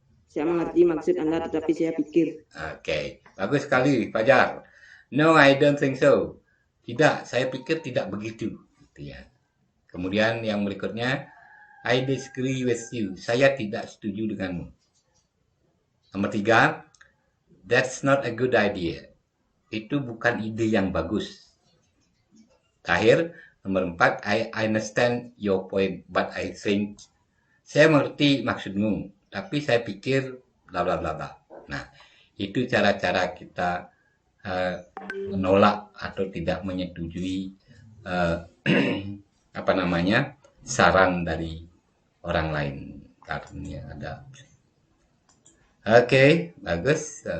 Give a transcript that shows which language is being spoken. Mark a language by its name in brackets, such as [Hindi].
[Indonesian] Saya mengerti maksud Anda, tetapi saya pikir. Oke, bagus sekali, [English] Fajar. No, I don't think so. [Indonesian] Tidak, saya pikir tidak begitu. Gitu ya. Kemudian yang berikutnya, [English] I disagree with you. [Indonesian] Saya tidak setuju denganmu. Nomor 3, [English] that's not a good idea. [Indonesian] Itu bukan ide yang bagus. Terakhir, nomor 4, [English] I understand your point, but I think. [Indonesian] Saya mengerti maksudmu, tapi saya pikir bla bla bla bla. Nah, itu cara-cara kita menolak atau tidak menyetujui apa namanya saran dari orang lain. Karena ada. Oke, bagus.